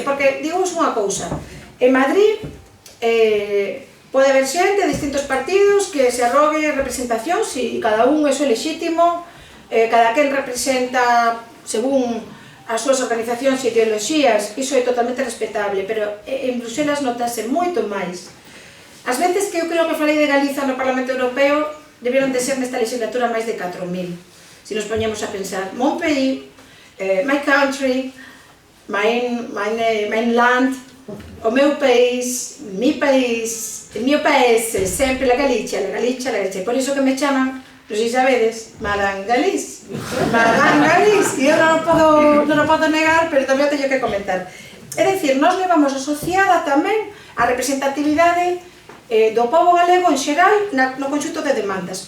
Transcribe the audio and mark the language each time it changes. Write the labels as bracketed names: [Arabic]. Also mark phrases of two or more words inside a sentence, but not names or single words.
[Galician] Porque, digamos unha cousa, en Madrid pode haber xente de distintos partidos que se arrogue representación, si cada un é o lexítimo, cada quen representa según as súas organizacións e ideoloxías, iso é totalmente respetable, pero en Bruxelas notase moito máis. As veces que eu creo que falei de Galiza no Parlamento Europeo debieron de ser nesta legislatura máis de 4.000. Se nos poñemos a pensar, [French] mon pays, [English] my country, my land, [Galician] o meu país, [Spanish] mi país, [Galician] o meu país, sempre [Spanish] la Galicia. [Galician] Por iso que me chaman, non sei sabedes, Madame Galiz. Madame Galiz, e eu non o podo negar, pero tamén o teño que comentar. É dicir, nós levamos asociada tamén a representatividade do pobo galego en xeral no conxunto de demandas.